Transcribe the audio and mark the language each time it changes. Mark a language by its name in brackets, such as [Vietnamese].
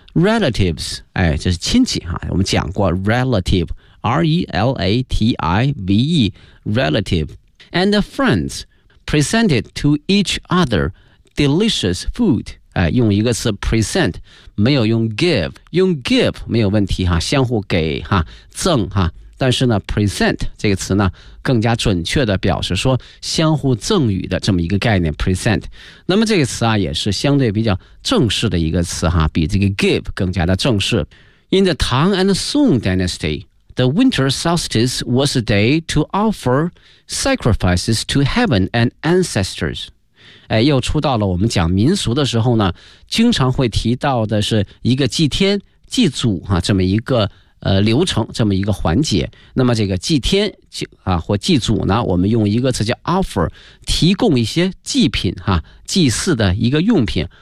[Chinese] relatives, 这是亲戚哈、我们讲过 relative, R-E-L-A-T-I-V-E, relative, [English] and the friends presented to each other,delicious food, [Chinese] 用一个词 present, 没有用 give, 用 give 没有问题哈，相互给哈，赠哈，但是呢 present 这个词呢更加准确的表示说相互赠予的这么一个概念 present。那么这个词啊也是相对比较正式的一个词哈，比这个 give 更加的正式。 [English] In the Tang and Song Dynasty, the winter solstice was a day to offer sacrifices to heaven and ancestors. [Chinese] 又出到了我们讲民俗的时候呢经常会提到的是一个祭天祭祖、这么一个流程，这么一个环节。那么这个祭天或祭祖呢我们用一个词叫 offer, 提供一些祭品、祭祀的一个用品。